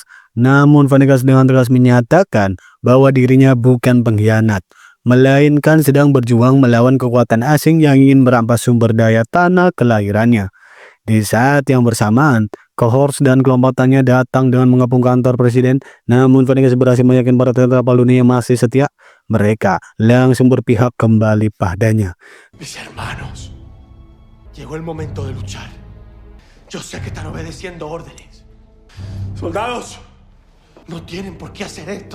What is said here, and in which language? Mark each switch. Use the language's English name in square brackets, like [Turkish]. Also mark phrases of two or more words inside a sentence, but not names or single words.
[Indonesian] Namun Venegas dengan tegas menyatakan bahwa dirinya bukan pengkhianat, melainkan sedang berjuang melawan kekuatan asing yang ingin merampas sumber daya tanah kelahirannya. Di saat yang bersamaan, cohorts dan kelompokannya datang dengan mengepung kantor presiden. Namun Venegas berhasil meyakinkan para tentara Paldonia yang masih setia. Mereka langsung berpihak kembali padanya. [Spanish] Mis hermanos, llegó el momento de luchar. Yo sé que están obedeciendo órdenes. Soldados, no tienen por qué hacer esto.